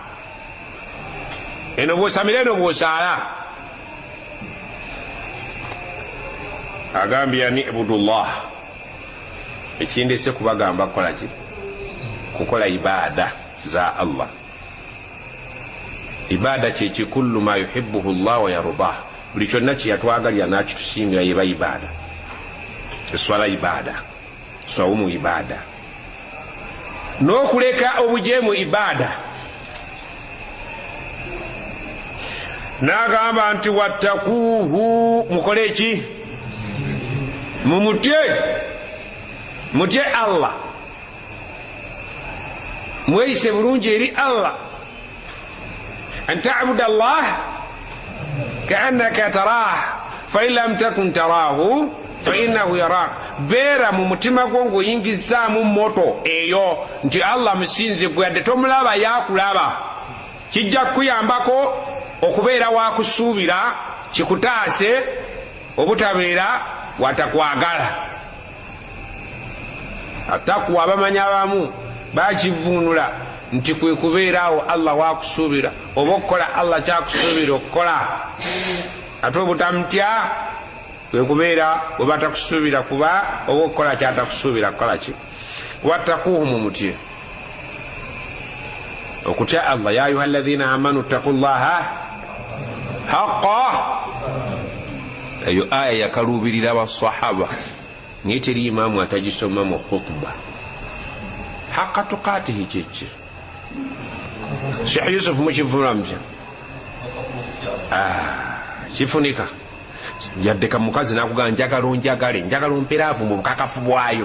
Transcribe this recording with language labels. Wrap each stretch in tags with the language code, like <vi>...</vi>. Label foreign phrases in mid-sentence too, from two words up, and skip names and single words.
<lg>Eno bw'osamira eno bw'osaala. Agambye ani ibudullah. Ekindese kubagamba kukola ki? Kukola ibaada za Allah. Ibaada kyeki</lg> <ar>كل ما يحبه الله ويرضاه.</ar> <lg>Buli kyonna kyeyatwagalira n'akitusiimira yeba ibaada. Eswala ibaada, swawumu ibaada, n'okuleka obujeemu ibaada. N'agamba nti wattakuuhu, mukole eki? Mumutye Allah. mweyise bulungi eri Allah</lg> <ar>أن تعبد الله كأنك تراه فإن لم تكن تراه فإنه يراك.</ar> <lg>beera mu mutima gwo ng'oyingizaamu moto eyo nti Allah musinze gwe yadde tomulaba yakulaba. kijja kukuyambako okubeera wakusuubira, kikutaase obutabeera watakwagala. atakuwa abamanya abamu bakivunula nti kwe kubeeraawo Allah wakusuubira oba okukola Allah kyakusuubira okukola, ate obutamutya kwe kubeera bwe batakusuubira kuba oba okukola kyatakusuubira kukola ki. wattaquuhu mumutye okutya Allah.</lg> <ar>يا أيها الذين آمنوا اتقوا الله حق.</ar> <lg>eyo aya yakalubirira abasahaba naye teri imaamu atagisoma mu khutba.</lg> <ar>حق تقاته</ar> <lg>kyekyo. Sheikh Yusuf mukivulamuja kifunika yadde ka mukazi nakugamba njagala onjagale, njagala omperaavu mu bukakafu bwayo.</lg>